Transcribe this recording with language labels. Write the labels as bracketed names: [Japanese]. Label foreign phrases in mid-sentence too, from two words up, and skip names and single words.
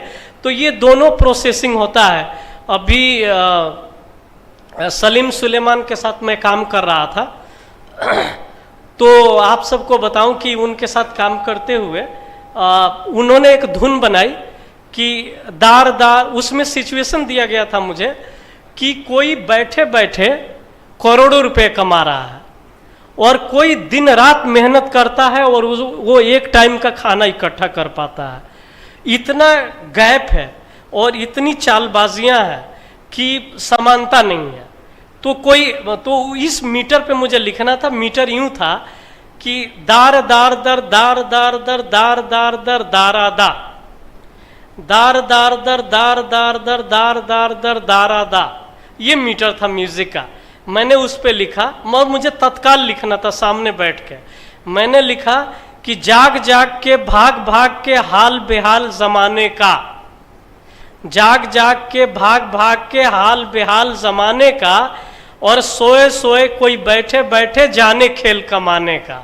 [Hindi] तो ये दोनों प्रोसेसिंग होता है। अभी सलीम सुलेमान के साथ मैं काम कर रहा था, तो आप सबको बताऊं कि उनके साथ काम करते हुए उन्होंने एक धुन बनाई कि दार दार, उसमें सिचुएशन दिया गया था मुझे कि कोई बैठे बैठे करोड़ों रुपए कमा रहा है और कोई दिन रात मेहनत करता है और वो एक टाइम का खाना इकट्ठा कर पाता है। इतना गैप है और इतनी चालबाजियां हैं कि समानता नहीं है। तो इस मीटर पे मुझे लिखना था। मीटर यूं था कि दार दार दर दार दार दर दार दार दर दारा दा, दार दार दर दार दार दर दार दार दर दारा दा, ये मीटर था म्यूजिक का। मैंने उस पे लिखा और मुझे तत्काल लिखना था सामने बैठ के। मैंने लिखा कि जाग जाग के भाग भाग के हाल बेहाल जमाने का, जाग जाग के भाग भाग के हाल बेहाल जमाने का, और सोए सोए कोई बैठे बैठे जाने खेल कमाने का।